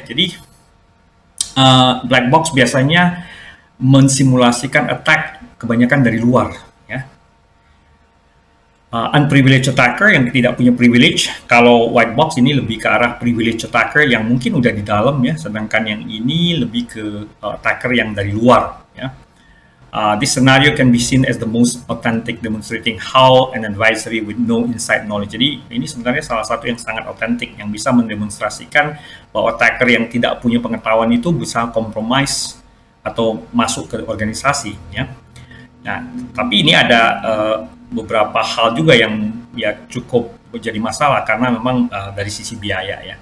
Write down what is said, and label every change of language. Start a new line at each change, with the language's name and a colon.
Indonesian: Jadi black box biasanya mensimulasikan attack kebanyakan dari luar ya. Unprivileged attacker yang tidak punya privilege. Kalau white box ini lebih ke arah privileged attacker yang mungkin udah di dalam ya, sedangkan yang ini lebih ke attacker yang dari luar ya.
English: This scenario can be seen as the most authentic, demonstrating how an advisory with no inside knowledge.
Indonesian: Jadi ini sebenarnya salah satu yang sangat otentik, yang bisa mendemonstrasikan bahwa attacker yang tidak punya pengetahuan itu bisa compromise atau masuk ke organisasi ya. Nah, tapi ini ada beberapa hal juga yang ya cukup menjadi masalah karena memang dari sisi biaya ya.